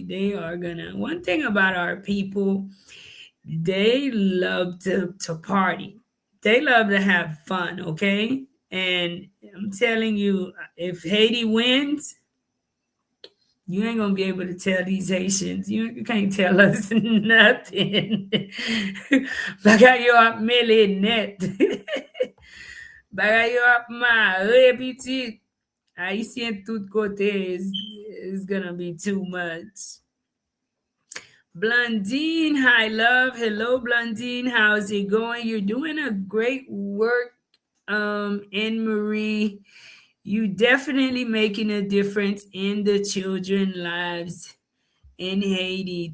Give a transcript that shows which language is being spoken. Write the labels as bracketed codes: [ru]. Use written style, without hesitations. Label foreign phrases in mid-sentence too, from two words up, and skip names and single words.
[en] They are going to, one thing about our people, they love to party. They love to have fun, okay? And I'm telling you, if Haiti wins, you ain't gonna be able to tell these Haitians. You can't tell us nothing. [ht] Bagayo ap mele net. Bagayo ap ma repiti. Haitien tout kote [en] is gonna be too much. Blondine, hi love. Hello, Blondine. How's it going? You're doing a great work, Anne Marie. You definitely making a difference in the children lives in Haiti.